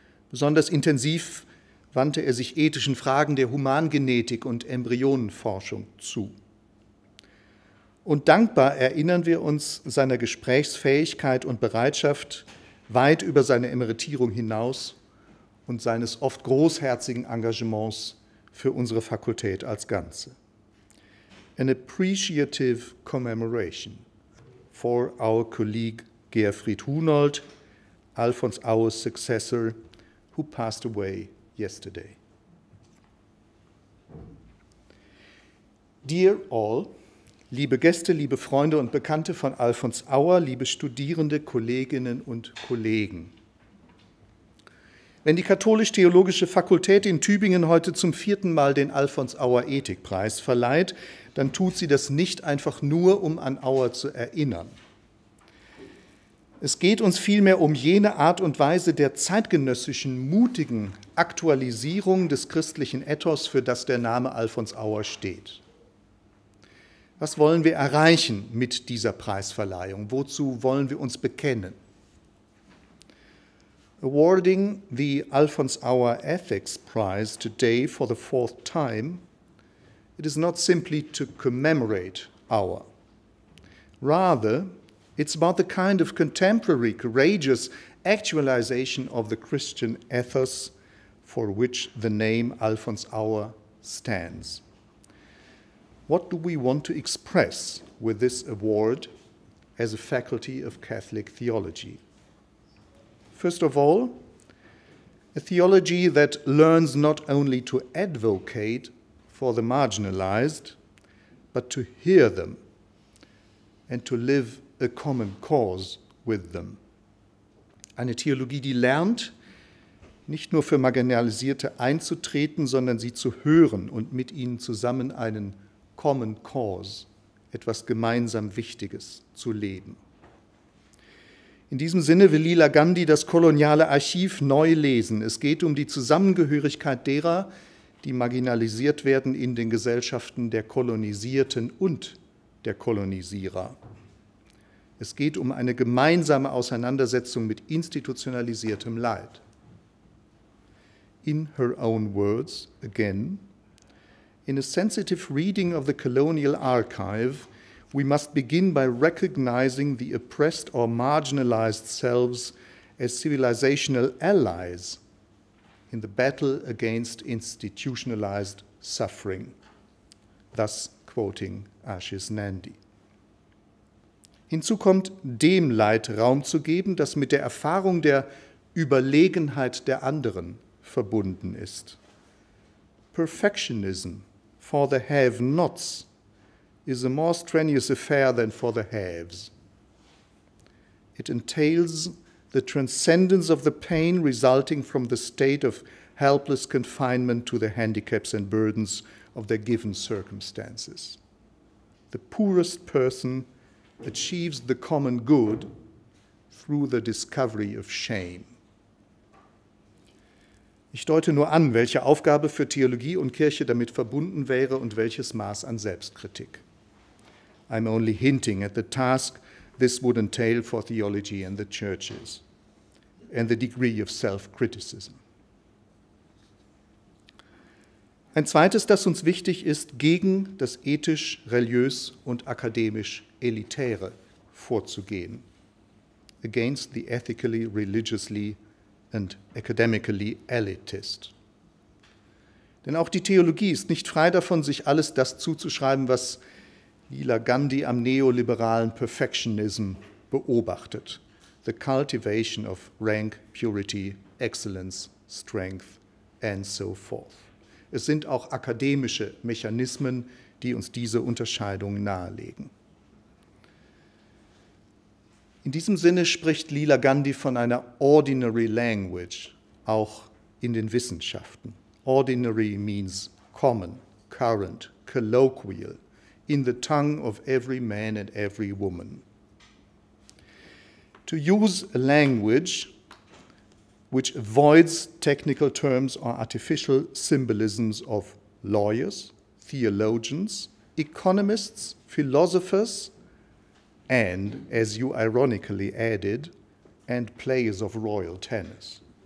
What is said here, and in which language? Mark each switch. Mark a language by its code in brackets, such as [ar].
[de] Besonders intensiv wandte er sich ethischen Fragen der Humangenetik und Embryonenforschung zu. Und dankbar erinnern wir uns seiner Gesprächsfähigkeit und Bereitschaft weit über seine Emeritierung hinaus und seines oft großherzigen Engagements für unsere Fakultät als Ganze. [en] An appreciative commemoration for our colleague Gerfried Hunold, Alfons Auer's successor, who passed away yesterday. Dear all, [de] liebe Gäste, liebe Freunde und Bekannte von Alfons Auer, liebe Studierende, Kolleginnen und Kollegen. Wenn die Katholisch-Theologische Fakultät in Tübingen heute zum 4. Mal den Alfons Auer Ethik-Preis verleiht, dann tut sie das nicht einfach nur, um an Auer zu erinnern. Es geht uns vielmehr um jene Art und Weise der zeitgenössischen, mutigen Aktualisierung des christlichen Ethos, für das der Name Alfons Auer steht. Was wollen wir erreichen mit dieser Preisverleihung? Wozu wollen wir uns bekennen? [en] Awarding the Alfons Auer Ethik-Preis today for the 4th time, it is not simply to commemorate Auer. Rather, it's about the kind of contemporary, courageous actualization of the Christian ethos for which the name Alfons Auer stands. What do we want to express with this award as a faculty of Catholic theology? First of all, a theology that learns not only to advocate for the marginalized, but to hear them and to live a common cause with them. [de] Eine Theologie, die lernt, nicht nur für Marginalisierte einzutreten, sondern sie zu hören und mit ihnen zusammen einen [en] Common Cause, [de] etwas gemeinsam Wichtiges zu leben. In diesem Sinne will Leela Gandhi das koloniale Archiv neu lesen. Es geht um die Zusammengehörigkeit derer, die marginalisiert werden in den Gesellschaften der Kolonisierten und der Kolonisierer. Es geht um eine gemeinsame Auseinandersetzung mit institutionalisiertem Leid. [en] In her own words, again, in a sensitive reading of the colonial archive, we must begin by recognizing the oppressed or marginalized selves as civilizational allies in the battle against institutionalized suffering, thus quoting Ashish Nandi. [de] Hinzu kommt, dem Leid Raum zu geben, das mit der Erfahrung der Überlegenheit der anderen verbunden ist. [en] Perfectionism for the have-nots is a more strenuous affair than for the haves. It entails the transcendence of the pain resulting from the state of helpless confinement to the handicaps and burdens of their given circumstances. The poorest person achieves the common good through the discovery of shame. [de] Ich deute nur an, welche Aufgabe für Theologie und Kirche damit verbunden wäre und welches Maß an Selbstkritik. [en] I'm only hinting at the task this would entail for theology and the churches, and the degree of self-criticism. [de] Ein zweites, das uns wichtig ist, gegen das ethisch, religiös und akademisch Elitäre vorzugehen. [en] Against the ethically, religiously and academically elitist. [de] Denn auch die Theologie ist nicht frei davon, sich alles das zuzuschreiben, was Leela Gandhi am neoliberalen [en] Perfectionism [de] beobachtet. [en] The cultivation of rank, purity, excellence, strength and so forth. [de] Es sind auch akademische Mechanismen, die uns diese Unterscheidung nahelegen. In diesem Sinne spricht Leela Gandhi von einer [en] ordinary language, [de] auch in den Wissenschaften. [en] Ordinary means common, current, colloquial, in the tongue of every man and every woman. To use a language which avoids technical terms or artificial symbolisms of lawyers, theologians, economists, philosophers, and, as you ironically added, and players of royal tennis.